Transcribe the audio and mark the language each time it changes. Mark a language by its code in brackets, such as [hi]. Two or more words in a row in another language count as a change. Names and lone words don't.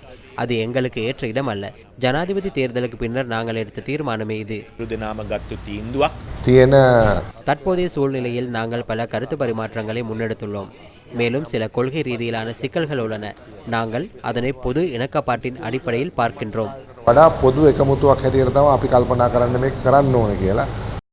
[ta] அது எங்களுக்கு ஏற்ற இடம் அல்ல. ஜனாதிபதி தேர்தலுக்கு பின்னர் நாங்கள் எடுத்த தீர்மானமே இது. தற்போதைய சூழ்நிலையில் நாங்கள் பல கருத்து பரிமாற்றங்களை முன்னெடுத்துள்ளோம். மேலும் சில கொள்கை ரீதியிலான சிக்கல்கள் உள்ளன. நாங்கள் அதனை பொது இணக்கப்பாட்டின் அடிப்படையில் பார்க்கின்றோம். [si] වඩා පොදු එකමුතුවක් හැටියට තමයි අපි කල්පනා කරන්න මේක කරන්න ඕනේ කියලා.